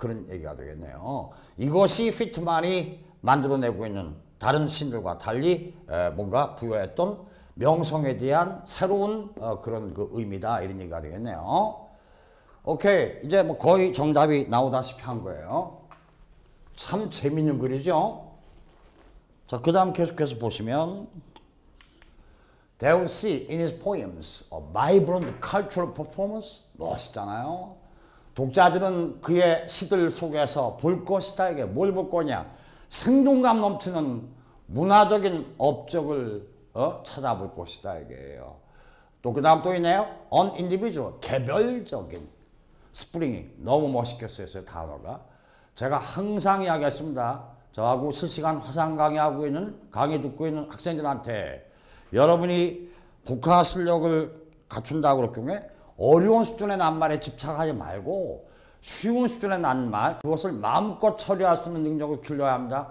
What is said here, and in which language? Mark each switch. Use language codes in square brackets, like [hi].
[ko] 그런 얘기가 되겠네요. 이것이 피트만이 만들어내고 있는 다른 시인들과 달리 뭔가 부여했던 명성에 대한 새로운 그런 그 의미다. 이런 얘기가 되겠네요. 오케이. 이제 뭐 거의 정답이 나오다시피 한 거예요. 참 재밌는 글이죠. [en] 자, 그 다음 계속해서 보시면 They will see in his poems a vibrant cultural performance. [ko] 멋있잖아요. 독자들은 그의 시들 속에서 볼 것이다. 이게 뭘 볼 거냐? 생동감 넘치는 문화적인 업적을 찾아볼 것이다. 이게요. 또 그 다음 또 있네요. [en] On individual, 개별적인. [ko] 스프링이 너무 멋있게 쓰였어요. 단어가. 제가 항상 이야기했습니다. 저하고 실시간 화상 강의하고 있는, 강의 듣고 있는 학생들한테 여러분이 국화 실력을 갖춘다고 그럴 경우에 어려운 수준의 낱말에 집착하지 말고 쉬운 수준의 낱말, 그것을 마음껏 처리할 수 있는 능력을 길러야 합니다.